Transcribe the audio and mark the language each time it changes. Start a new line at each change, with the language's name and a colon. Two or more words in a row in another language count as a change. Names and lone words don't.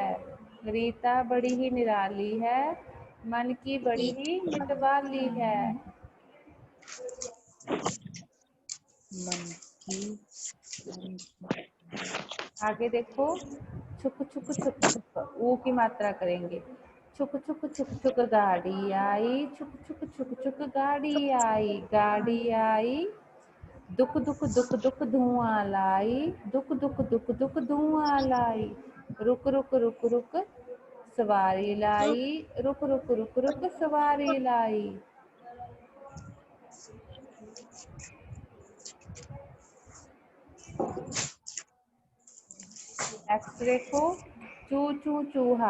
Hindi: रीता बड़ी ही निराली है, मन की बड़ी ही मतवाली है। मन की। आगे देखो, छुक छुक छुक छुक। ऊ की मात्रा करेंगे। छुक छुक छुक छुक गाड़ी आई। छुक छुक छुक छुक गाड़ी आई। गाड़ी आई। दुख दुख दुख दुख धुआं लाई। दुख दुख दुख दुख धुआं लाई। रुक रुक रुक रुक सवारी लाई। रुक रुक रुक रुक सवारी लाई। नेक्स्ट देखो, चू चू चूहा।